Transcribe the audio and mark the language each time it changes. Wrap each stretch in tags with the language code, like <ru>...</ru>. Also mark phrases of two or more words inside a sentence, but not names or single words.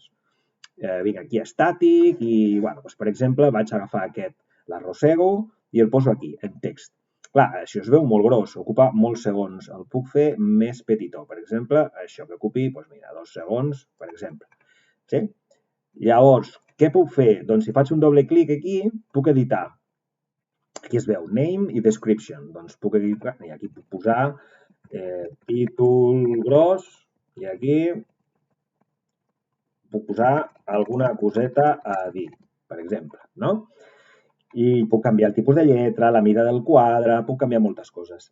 <ca>Vinc aquí a estàtic i, bueno, doncs, per exemple, vaig agafar aquest, l'arrossego i el poso aquí, en text. Clar, si us veu molt gros, ocupa molts segons. El puc fer més petitó. Per exemple, això que ocupi, doncs mira, 2 segons, per exemple. Sí? Llavors, què puc fer? Doncs si faig un doble clic aquí, puc editar. Aquí es veu name i description. Doncs puc editar, i aquí puc posar títol gros i aquí puc posar alguna coseta a dir, per exemple, no? I puc canviar el tipus de lletra, la mida del quadre, puc canviar moltes coses.</ca>